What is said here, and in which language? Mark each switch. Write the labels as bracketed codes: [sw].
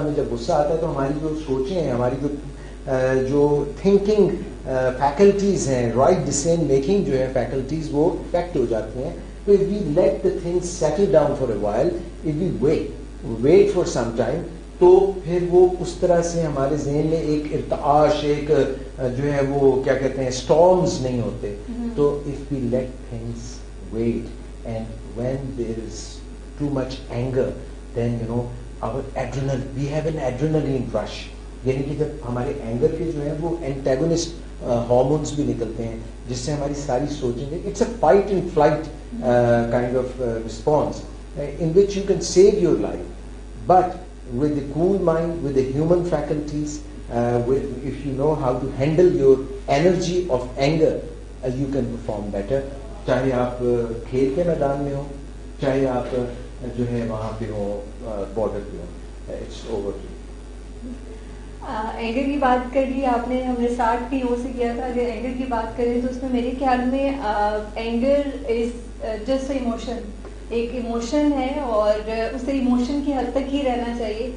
[ur] ہمیں جب غصہ آتا ہے تو ہماری جو سوچیں ہیں, ہماری جو تھنکنگ فیکلٹیز ہیں, رائٹ ڈیسیژن میکنگ جو ہے فیکلٹیز, وہ افیکٹ ہو جاتی ہیں. تو [en] if we let the things settle down for a while, if we wait for some time, [ur] تو پھر وہ اس طرح سے ہمارے ذہن میں ایک ارتعاش, ایک جو ہے وہ کیا کہتے ہیں storms نہیں ہوتے. [en] تو if we let things wait and when there is too much anger, then you know our adrenaline, we have an adrenaline rush. [ur] یعنی کہ جب ہمارے اینگر کے جو ہے وہ اینٹیگونسٹ ہارمونس بھی نکلتے ہیں جس سے ہماری ساری سوچیں گے. [en] It's a fight and flight kind of response in which you can save your life, but with a cool mind, with the human faculties, if you know how to handle your energy of anger, you can perform better. [ur] چاہے آپ کھیل کے میدان میں ہو, چاہے آپ جو ہے وہاں پہ ہو, بارڈر پہ ہو. [en] It's over. [ur] اینگر کی بات کر لی آپ نے, ہم نے اسٹارٹ بھی وہ سے کیا تھا. اگر اینگر کی بات کریں تو اس میں میرے خیال میں [en] anger is just emotion, [ur] ایک ایموشن ہے اور اسے ایموشن کی حد تک ہی رہنا چاہیے.